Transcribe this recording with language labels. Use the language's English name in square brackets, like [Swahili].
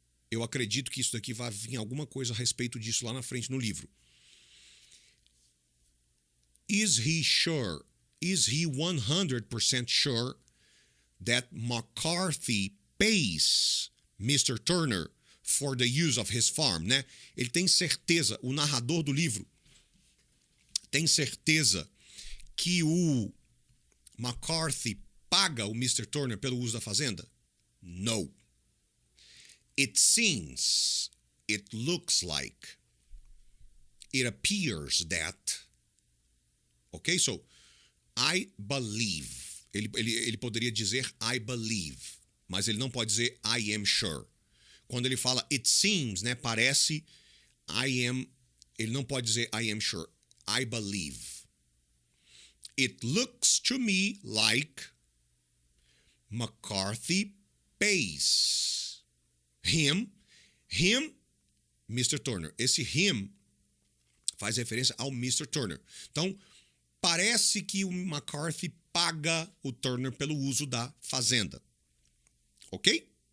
[Portuguese] Eu acredito que isso daqui vai vir alguma coisa a respeito disso lá na frente no livro. [English] Is he sure? Is he 100% sure that McCarthy pays Mr. Turner for the use of his farm, né? [Portuguese] Ele tem certeza, o narrador do livro tem certeza que o McCarthy paga o Mr. Turner pelo uso da fazenda? [English] No. It seems, it looks like, it appears that. Ok? So, I believe. [Portuguese] Ele poderia dizer [English] I believe, [Portuguese] mas ele não pode dizer [English] I am sure. [Portuguese] Quando ele fala [English] it seems, [Portuguese] né, parece [English] I am, [Portuguese] ele não pode dizer [English] I am sure. I believe. It looks to me like McCarthy pays him, Mr. Turner. [Portuguese] Esse him faz referência ao Mr. Turner. Então, parece que o McCarthy paga o Turner pelo uso da fazenda. Ok?